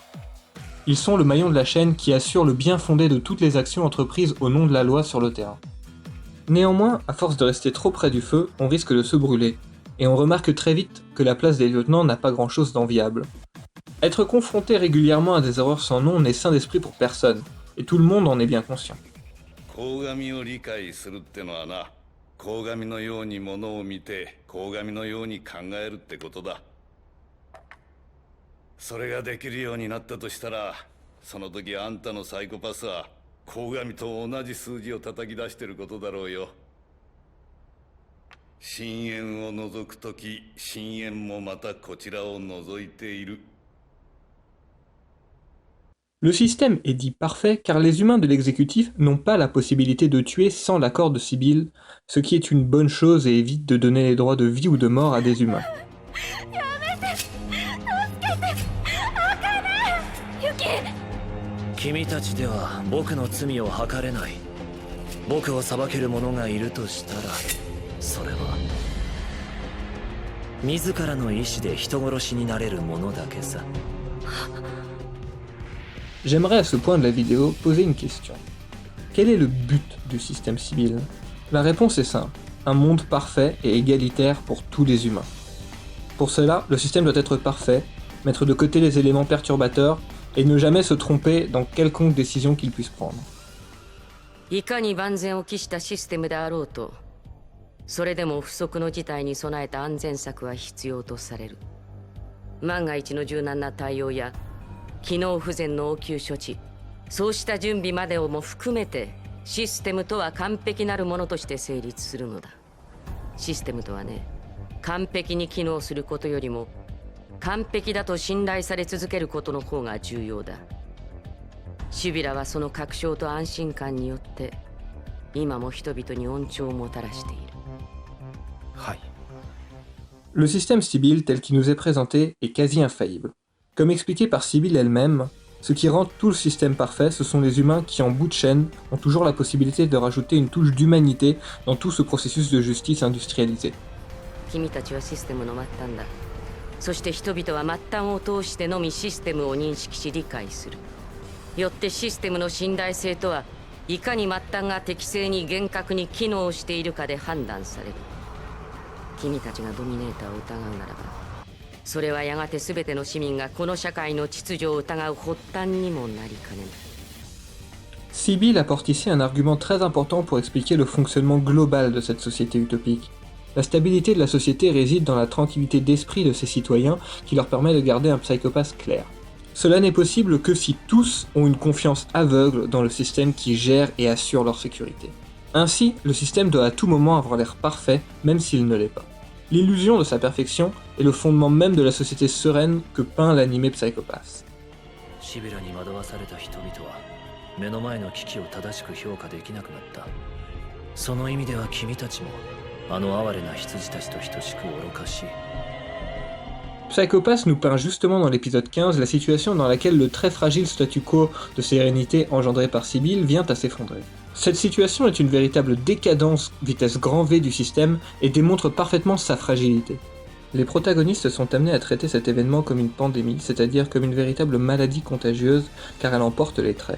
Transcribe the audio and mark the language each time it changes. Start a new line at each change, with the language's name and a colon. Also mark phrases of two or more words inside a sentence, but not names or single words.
French: Ils sont le maillon de la chaîne qui assure le bien fondé de toutes les actions entreprises au nom de la loi sur le terrain. Néanmoins, à force de rester trop près du feu, on risque de se brûler, et on remarque très vite que la place des lieutenants n'a pas grand chose d'enviable. Être confronté régulièrement à des erreurs sans nom n'est sain d'esprit pour personne, et tout le monde en est bien conscient.
Japanese: 鴻上を理解するってのはな、鴻上のようにものを見て鴻上のように考えるってことだ。それができるようになったとしたら、その時あんたのサイコパスは鴻上と同じ数字を叩き出してることだろうよ。深淵を覗く時、深淵もまたこちらを覗いている。
French: Le système est dit parfait car les humains de l'exécutif n'ont pas la possibilité de tuer sans l'accord de Sibyl, ce qui est une bonne chose et évite de donner les droits de vie ou de mort à des humains.
Japanese: 君たちでは僕の罪を計れない。僕を裁ける者がいるとしたら、それは自らの意志で人殺しになれる者だけさ。
French: J'aimerais à ce point de la vidéo poser une question. Quel est le but du système Sibyl? La réponse est simple, un monde parfait et égalitaire pour tous les humains. Pour cela, le système doit être parfait, mettre de côté les éléments perturbateurs et ne jamais se tromper dans quelconque décision qu'il puisse prendre.
Japanese: いかに万全を期したシステムであろうと、それでも不測の事態に備えた安全策は必要とされる。万が一の柔軟な対応や機能不全の応急処置、そうした準備までをも含めてシステムとは完璧なるものとして成立するのだ。システムとはね、完璧に機能することよりも完璧だと信頼され続けることの方が重要だ。シビラはその確証と安心感によって今も人々に恩寵をもたらしている。はい。
French: Le système Sibyl tel qu'il nous est présenté est quasi infaillible. Comme expliqué par Sibyl elle-même, ce qui rend tout le système parfait, ce sont les humains qui en bout de chaîne ont toujours la possibilité de rajouter une touche d'humanité dans tout ce processus de justice industrialisé.
Japanese: 君たちはシステムの末端だ。そして人々は末端を通してのみシステムを認識し理解する。よってシステムの信頼性とはいかに末端が適正に厳格に機能しているかで判断される。君たちがドミネーターを疑うならば、それはやがて全ての市民がこの社会の秩序を疑う発端にもなりかねない。
French: Sibyl apporte ici un argument très important pour expliquer le fonctionnement global de cette société utopique. La stabilité de la société réside dans la tranquillité d'esprit de ses citoyens qui leur permet de garder un psychopathe clair. Cela n'est possible que si tous ont une confiance aveugle dans le système qui gère et assure leur sécurité. Ainsi, le système doit à tout moment avoir l'air parfait, même s'il ne l'est pas. L'illusion de sa perfection est le fondement même de la société sereine que peint l'animé Psycho-Pass.
Japanese: シビラに惑わされた人々は目の前の危機を正しく評価できなくなった。その意味では君たちもあの哀れな羊たちと等しく愚かしい。
French: Psycho-Pass nous peint justement dans l'épisode 15 la situation dans laquelle le très fragile statu quo de sérénité engendré par Sibyl vient à s'effondrer. Cette situation est une véritable décadence vitesse grand V du système et démontre parfaitement sa fragilité. Les protagonistes sont amenés à traiter cet événement comme une pandémie, c'est-à-dire comme une véritable maladie contagieuse car elle en porte les traits.